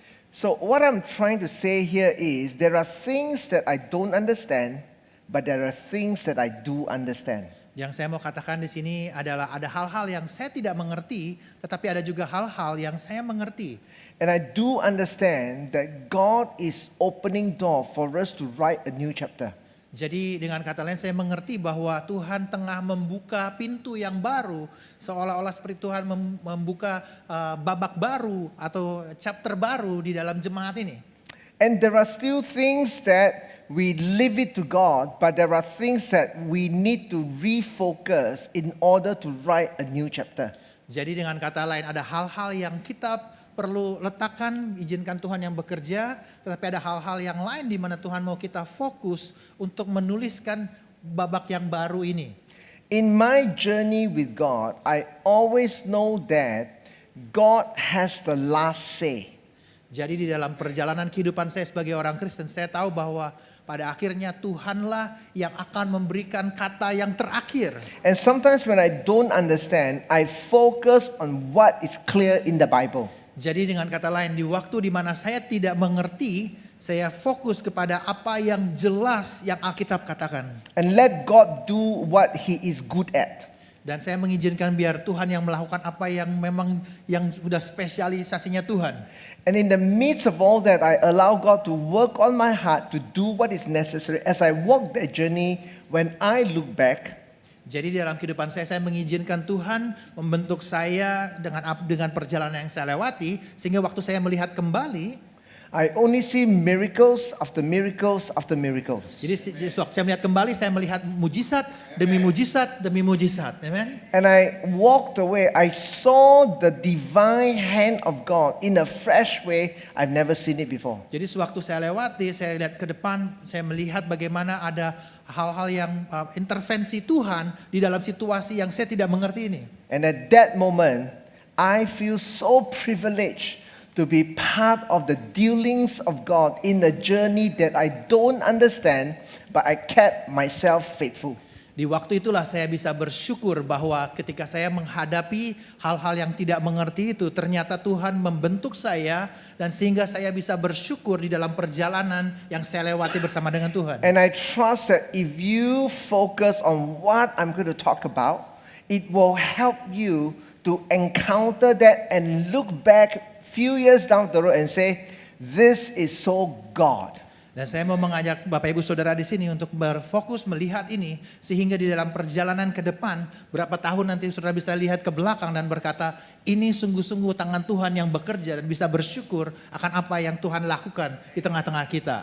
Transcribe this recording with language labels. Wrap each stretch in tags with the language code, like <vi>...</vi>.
<en>So what I'm trying to say here is there are things that I don't understand, but there are things that I do understand.</en> <id>Yang saya mau katakan di sini adalah ada hal-hal yang saya tidak mengerti, tetapi ada juga hal-hal yang saya mengerti.</id> <en>And I do understand that God is opening door for us to write a new chapter.</en> <id>Jadi dengan kata lain saya mengerti bahwa Tuhan tengah membuka pintu yang baru, seolah-olah seperti Tuhan membuka babak baru atau chapter baru di dalam jemaat ini.</id> <en>And there are still things that we leave it to God, but there are things that we need to refocus in order to write a new chapter.</en> <id>Jadi dengan kata lain ada hal-hal yang kita perlu letakkan, izinkan Tuhan yang bekerja, tetapi ada hal-hal yang lain di mana Tuhan mau kita fokus untuk menuliskan babak yang baru ini.</id> <en>In my journey with God, I always know that God has the last say.</en> <id>Jadi di dalam perjalanan kehidupan saya sebagai orang Kristen, saya tahu bahwa pada akhirnya Tuhanlah yang akan memberikan kata yang terakhir.</id> <en>And sometimes when I don't understand, I focus on what is clear in the Bible.</en> <id>Jadi dengan kata lain, di waktu di mana saya tidak mengerti, saya fokus kepada apa yang jelas yang Alkitab katakan.</id> <en>And let God do what He is good at.</en> <id>Dan saya mengizinkan biar Tuhan yang melakukan apa yang memang yang sudah spesialisasinya Tuhan.</id> <en>And in the midst of all that, I allow God to work on my heart to do what is necessary. As I walk that journey, when I look back,</en> <id>jadi dalam kehidupan saya mengizinkan Tuhan membentuk saya dengan perjalanan yang saya lewati, sehingga waktu saya melihat kembali,</id> <en>I only see miracles after miracles after miracles.</en> <id>jadi waktu saya melihat kembali, saya melihat mujizat demi mujizat demi mujizat. Amen.</id> <en>And I walked away, I saw the divine hand of God in a fresh way I've never seen it before.</en> <id>Jadi sewaktu saya lewati, saya lihat ke depan, saya melihat bagaimana ada hal-hal yang intervensi Tuhan di dalam situasi yang saya tidak mengerti ini.</id> <en>And at that moment, I feel so privileged to be part of the dealings of God in a journey that I don't understand, but I kept myself faithful.</en> <id>Di waktu itulah saya bisa bersyukur bahwa ketika saya menghadapi hal-hal yang tidak mengerti itu, ternyata Tuhan membentuk saya dan sehingga saya bisa bersyukur di dalam perjalanan yang saya lewati bersama dengan Tuhan.</id> <en>And I trust that if you focus on what I'm going to talk about, it will help you to encounter that and look back few years down the road and say, this is so God.</en> <id>Dan saya mau mengajak Bapak Ibu Saudara di sini untuk berfokus melihat ini, sehingga di dalam perjalanan ke depan, berapa tahun nanti saudara bisa lihat ke belakang dan berkata, ini sungguh-sungguh tangan Tuhan yang bekerja, dan bisa bersyukur akan apa yang Tuhan lakukan di tengah-tengah kita.</id>